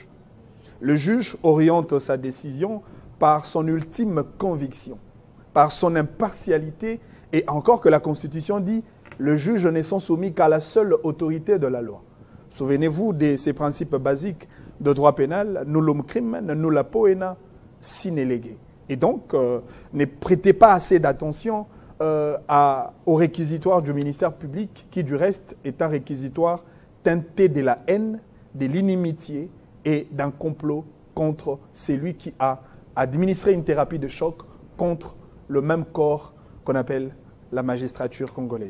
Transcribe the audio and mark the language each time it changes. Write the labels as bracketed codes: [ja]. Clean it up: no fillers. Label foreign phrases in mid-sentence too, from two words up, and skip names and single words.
[fr] Le juge oriente sa décision par son ultime conviction, par son impartialité, et encore que la Constitution dit « le juge ne sont soumis qu'à la seule autorité de la loi ». Souvenez-vous de ces principes basiques de droit pénal, « [la] nullum crimen, nulla poena sine lege ». [fr] Et donc, ne prêtez pas assez d'attention au réquisitoire du ministère public, qui du reste est un réquisitoire teinté de la haine, de l'inimitié et d'un complot contre celui qui a administré une thérapie de choc contre le même corps qu'on appelle la magistrature congolaise.